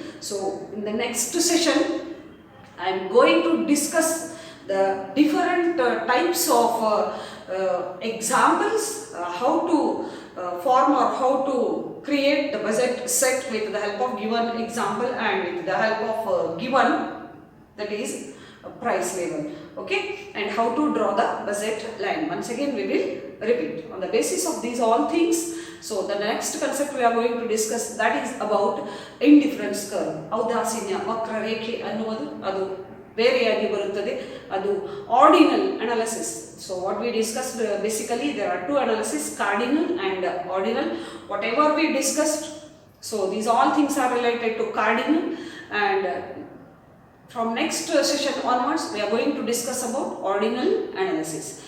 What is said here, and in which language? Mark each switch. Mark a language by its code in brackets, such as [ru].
[en] So in the next session I am going to discuss the different types of examples, how to form or how to create the budget set with the help of given example and with the help of given, that is price level, okay, and how to draw the budget line. Once again we will repeat on the basis of these all things. So the next concept we are going to discuss, that is about indifference curve. [kn] ಔದಾಸೀನ್ಯ ವಕ್ರರೇಖೆ ಅನ್ನುವುದು ಅದು ಬೇರೆಯಾಗಿ ಬರುತ್ತದೆ, ಅದು ordinal analysis. [en] So what we discussed, basically there are two analysis, cardinal and ordinal. Whatever we discussed, so these all things are related to cardinal, and from next session onwards we are going to discuss about ordinal analysis.